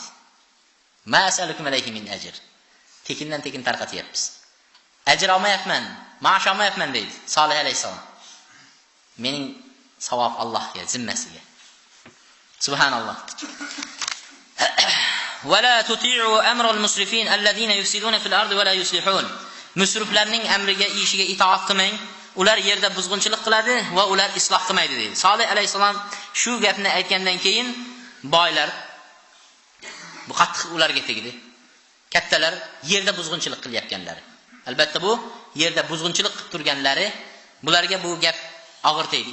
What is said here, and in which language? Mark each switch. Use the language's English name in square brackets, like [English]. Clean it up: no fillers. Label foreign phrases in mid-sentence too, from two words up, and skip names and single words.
[Arabic] ما أسألكم عليه من أجر. [Uzbek] Tekindan tekin tarqatyapmiz. Ajr olmayapman, maosh olmayapman deydi Solih alayhisalom. Mening savob Allohga, zimmasiga. [Arabic] Subhanalloh. ولا تطيعوا أمر المسرفين الذين يفسدون في الأرض ولا يصلحون. [Uzbek] Musriflarning amriga, ishiga itoat qilmang. Ular yerda buzg'unchilik qiladi va ular isloh qilmaydi deydi. Solih alayhisalom shu gapni aytgandan keyin boylar bu qattiq ularga tegdi. Kattalar yerda buzg'unchilik qilyapganlari. Albatta bu yerda buzg'unchilik qilib turganlari, bularga bu gap og'ir tegdi.